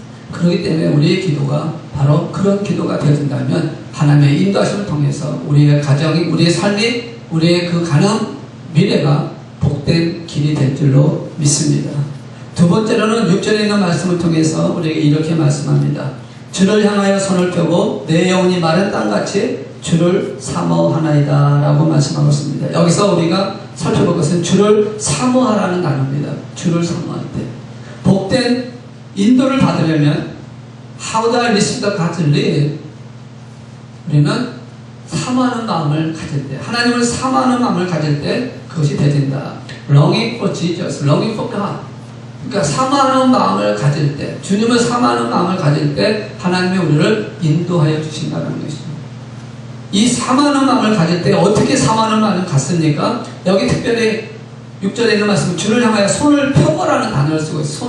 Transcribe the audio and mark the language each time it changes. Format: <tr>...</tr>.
<ko>그렇기 때문에 우리의 기도가 바로 그런 기도가 되어진다면 하나님의 인도하심을 통해서 우리의 가정이, 우리의 삶이, 우리의 그 가는 미래가 복된 길이 될 줄로 믿습니다. 두 번째로는 6절에 있는 말씀을 통해서 우리에게 이렇게 말씀합니다. 주를 향하여 손을 펴고 내 영혼이 마른 땅같이 주를 사모하나이다 라고 말씀하고 있습니다. 여기서 우리가 살펴볼 것은 주를 사모하라는 단어입니다. 주를 사모할 때 복된 인도를 받으려면</ko> <en>How do I receive the God's lead?</en> <ko>우리는 사모하는 마음을 가질 때, 하나님을 사모하는 마음을 가질 때 그것이 되진다.</ko> <en>Longing for Jesus, longing for God.</en> <ko>그러니까 사모하는 마음을 가질 때, 주님을 사모하는 마음을 가질 때 하나님이 우리를 인도하여 주신다는 것이죠. 이 사모하는 마음을 가질 때 어떻게 사모하는 마음을 갖습니까? 여기 특별히 6절에 있는 말씀, 주를 향하여 손을 펴고라는 단어를 쓰고 있어요.</ko>